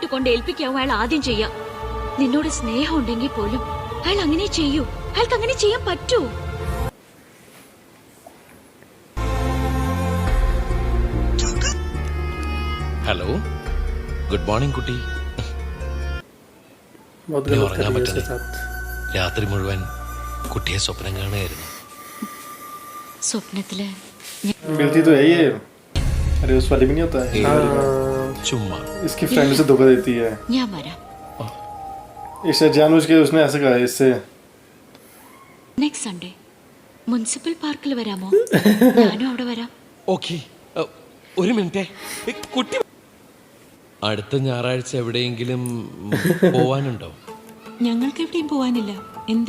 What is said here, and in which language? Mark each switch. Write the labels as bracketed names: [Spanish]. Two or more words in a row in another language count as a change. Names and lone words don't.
[Malayalam] കൊണ്ട് ഏൽപ്പിക്കാവും അയാൾ ആദ്യം ചെയ്യാം. നിന്നോട് സ്നേഹം ഉണ്ടെങ്കിൽ പോലും അയാൾ അങ്ങനെ ചെയ്യൂ. അയാൾക്ക് അങ്ങനെ ചെയ്യാൻ പറ്റൂ? [English] hello good morning [Malayalam] കുട്ടി. [Hindi] बहुत [Malayalam] നീ [Hindi] गलत [Malayalam] ഉറങ്ങാൻ [Hindi] कर रही है इसके [Malayalam] പറ്റുന്നില്ല. [Hindi] साथ. [Malayalam] രാത്രി മുഴുവൻ കുട്ടിയെ സ്വപ്നം കാണുകയായിരുന്നു. സ്വപ്നത്തില് [Hindi] मिलती तो है ये. अरे उस वाली भी नहीं होता है. [Malayalam] ചുമ്മാ [Hindi] इसकी फ्रेंड से धोखा देती है. [Malayalam] ഞാൻ വരാം. [Hindi] इसे जानबूझ के उसने ऐसा कहा इससे. [English] next Sunday [Malayalam] മുനിസിപ്പൽ പാർക്കിൽ വരാമോ? ഞാനും അവിടെ വരാം. ഓക്കെ. ഒരു മിനിറ്റേ. കുട്ടി അടുത്ത ഞായറാഴ്ച എവിടെയെങ്കിലും പോവാനുണ്ടോ? ഞങ്ങൾക്ക് എവിടെയും പോവാനില്ല. എന്തേ?